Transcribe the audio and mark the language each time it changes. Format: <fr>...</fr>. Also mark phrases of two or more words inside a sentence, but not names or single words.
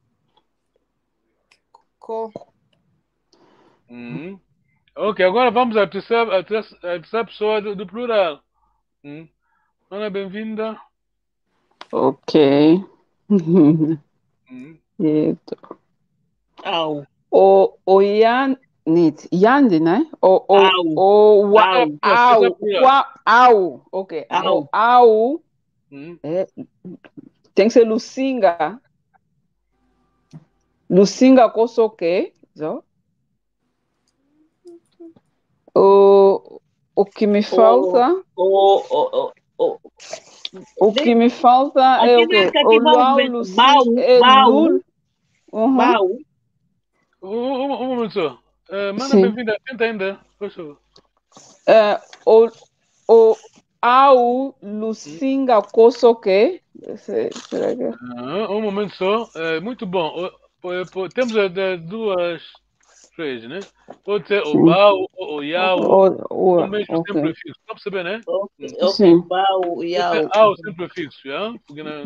<pt>Ok, agora vamos à terceira pessoa do plural. Ana, bem-vinda. Ok. Au. O Yandi, né? Au. Ok. Au. Tem que ser Lucinga.</pt> <kg>Lucinga kosoke.</kg> <pt>O que me falta. O que me falta é o quê? O luau, Lucinga. Bau. Um momento só. Mana, bem-vinda. Tenta ainda, por favor.</pt> <kg>O au Lucinga kosoke.</kg> <pt>Será que um momento só. Muito bom. Temos duas três, né? Pode ser o Bao ou o Yao, o mesmo Ok. sempre fixo. Tá percebendo, né? Ok, Sim. Bao, Pode Yao. ser ao sempre fixo, já? Porque na</pt>